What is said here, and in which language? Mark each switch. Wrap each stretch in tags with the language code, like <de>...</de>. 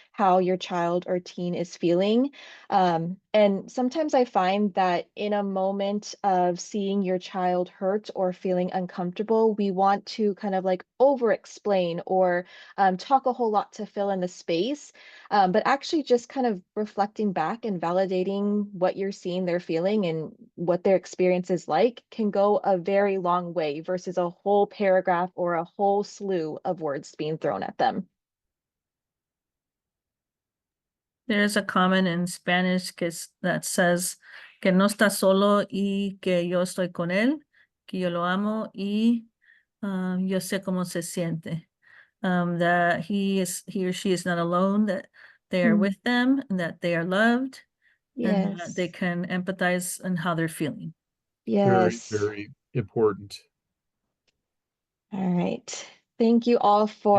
<en>how your child or teen is feeling. And sometimes I find that in a moment of seeing your child hurt or feeling uncomfortable, we want to kind of like over explain or talk a whole lot to fill in the space. But actually just kind of reflecting back and validating what you're seeing they're feeling and what their experience is like can go a very long way versus a whole paragraph or a whole slew of words being thrown at them. There's a comment in Spanish that says</en> <es>que no está solo y que yo estoy con él, que yo lo amo y yo sé cómo se siente.</es> <en>That he or she is not alone, that they are with them and that they are loved and that they Yes. can empathize on how they're feeling. Very, Yes. very important. All right. Thank you all for</en>